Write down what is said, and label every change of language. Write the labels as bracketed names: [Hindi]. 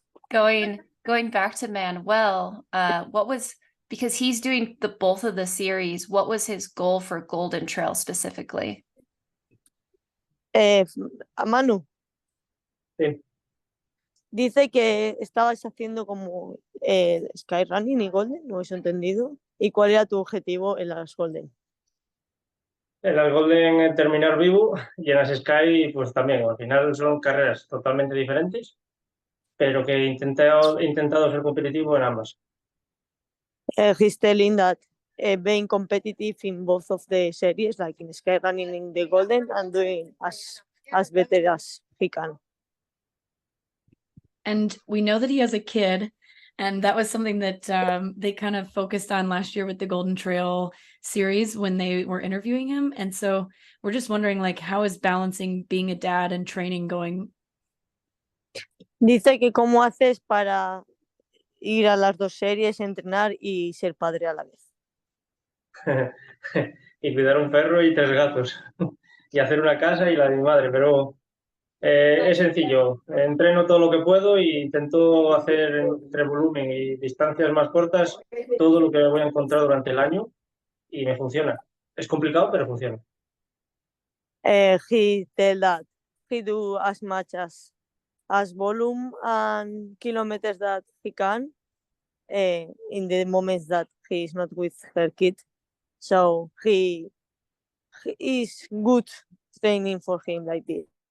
[English] Going back to Manuel, because he's doing both of the series, what was his goal for Golden Trail specifically? Manu. [Spanish] Sí. Dice que estabas haciendo como Skyrunning y Golden, no he entendido. ¿Y cuál era tu objetivo en las Golden? En las Golden terminar vivo y en las Sky pues también. Al final son carreras totalmente diferentes, pero que he intentado ser competitivo en ambas. [English] He's telling that being competitive in both of the series, like in skyrunning in the golden, and doing as better as he can. And we know that he has a kid, and that was something that they kind of focused on last year with the Golden Trail series when they were interviewing him. And so we're just wondering, like, how is balancing being a dad and training going? [Spanish] Dice que cómo haces para ir a las dos series, entrenar y ser padre a la vez. Y cuidar un perro y 3 gatos. Y hacer una casa y la de mi madre, pero es sencillo. Entreno todo lo que puedo e intento hacer entre volumen y distancias más cortas todo lo que me voy a encontrar durante el año y me funciona. Es complicado, pero funciona. [English] He tell that he do as much as volume and kilometers that he can in the moments that he is not with her kid. So he is good training for him like this.